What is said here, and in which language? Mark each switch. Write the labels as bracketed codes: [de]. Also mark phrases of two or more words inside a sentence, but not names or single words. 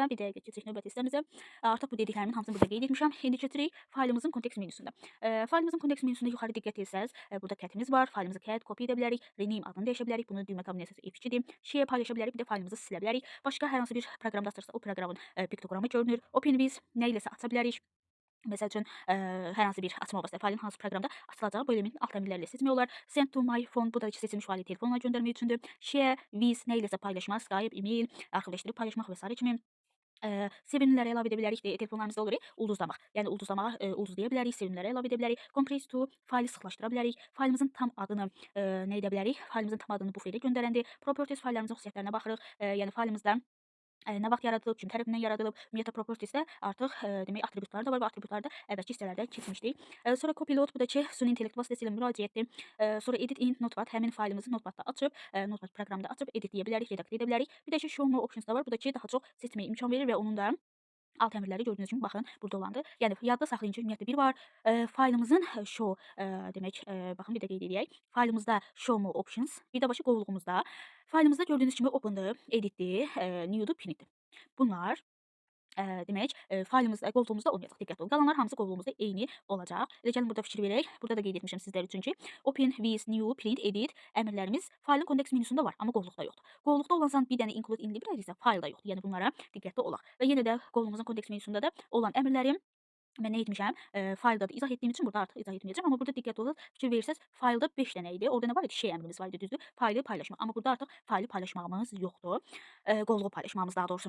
[az] Bir dəqiqə keçirik növbəti hissəmizə. Artıq bu dediklərimin hamısını burada qeyd etmişəm. İndi keçirik faylımızın kontekst menüsündə. Faylımızın kontekst menüsündə yuxarı diqqət etsəz, burada kətimiz var. Faylımızı kət, copy edə bilərik. Rename adını dəyişə bilərik. Bunu düymə kombinasiyası F2-dir. Share paylaşa bilərik. Bir də faylımızı silə bilərik. Başqa hər hansı bir proqramda açırsa, o proqramın piktoqramı görünür. [en] Open with [az] nə iləsə aça bilərik. Məsəl üçün hər hansı bir açma vasitəsilə faylın hansı proqramda açılacağı bu elementin alt əmrləri ilə seçmək olar. [en] Send to my phone, [az] bu da ki, seçilmiş faylı telefonla göndərmək üçündür. [en] Share with [az] nə iləsə paylaşmaq, Skype, e-mail, arxivləşdirib paylaşmaq və s. kimi. Sevimliləri əlavə edə bilərik. Telefonlarımızda olur ulduzlamaq. Yəni ulduzlamağa ulduzlaya bilərik, sevimliləri əlavə edə bilərik. [en] Compress to [az] faylı sıxlaşdıra bilərik. Faylımızın tam adını nə edə bilərik? Faylımızın tam adını buferə göndərəndir. Properties fayllarımızın xüsusiyyətlərinə baxırıq. Yəni faylımızda nə vaxt yaradılıb, kim tərəfindən yaradılıb, ümumiyyətlə propertiesdə artıq demək atributlar da var və atributlarda əvvəlki hissələrdə keçmişdik. Sonra copilot, bu da ki, süni intellekt vasitəsilə müraciətdir. Sonra [en] edit in notepad, [az] həmin faylımızı notepad-da açıb, notepad proqramında açıb editləyə bilərik, redaktə edə bilərik. Bir də ki, [en] show more options da var. [az] Bu da ki, daha çox seçməyə imkan verir və onun da alt əmrləri gördüyünüz kimi baxın burada olandır. Yəni yadda saxlayın ki, ümumiyyətlə bir var faylımızın show demək baxın bir də qeyd edək. Faylımızda [en] show more options, [az] bir də başı qovluğumuzda faylımızda gördüyünüz kimi open'dır, editdir, new'dur, pinitdir. Bunlar demək, faylımızda, qovluğumuzda olmayacaq. Diqqətli olun. Qalanlar hamısı qovluğumuzda eyni olacaq. Elə gəlin burada fikir verək. Burada da qeyd etmişəm sizlər üçün ki, [en] open with new, [az] print, edit əmrlərimiz faylın kontekst menüsündə var, amma qovluqda yoxdur. Qovluqda olan bir dənə [en] include in library [az] isə faylda yoxdur. Yəni bunlara diqqətli olaq. Və yenə də qovluğumuzun kontekst menüsündə də olan əmrlərim mən nə etmişəm? Faylda da izah etdiyim üçün burada artıq izah etməyəcəm, amma burada diqqətli olun. Fikir verirsəz, faylda 5 dənə idi. Orada nə var idi? Şey əmrimiz var idi, düzdür? Faylı paylaşmaq. Amma burada artıq faylı paylaşmağımız yoxdur. Qovluğu paylaşmağımız daha doğrusu.